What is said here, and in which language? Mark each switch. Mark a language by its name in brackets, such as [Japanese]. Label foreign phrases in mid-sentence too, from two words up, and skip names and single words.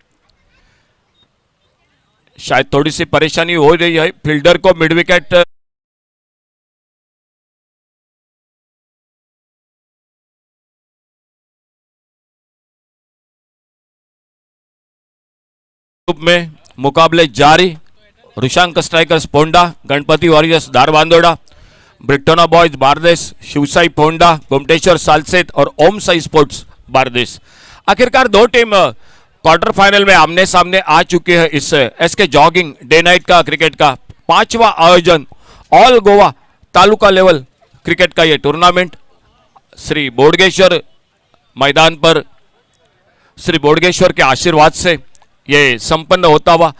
[Hindi] शायद थोड़ी सी परेशानी हो रही है फील्डर को [English] mid wicket [Hindi] में। मुकाबले जारी, ऋषांक स्ट्राइकर्स पोंडा, गणपति वॉरियर्स धारबांदोड़ा, ब्रिटोना बॉयज बारदेश, शिवसाई पोंडा, घुमटेश्वर सालसेत और ओम साई स्पोर्ट्स बारदेश। आखिरकार 2 टीम [English] quarter final [Hindi] में आमने सामने आ चुकी है। इस एसके जॉगिंग डे नाइट का क्रिकेट का 5वां आयोजन, ऑल गोवा तालुका लेवल क्रिकेट का यह टूर्नामेंट श्री बोडगेश्वर मैदान पर, श्री बोडगेश्वर के आशीर्वाद से ये संपन्न होता हुआ।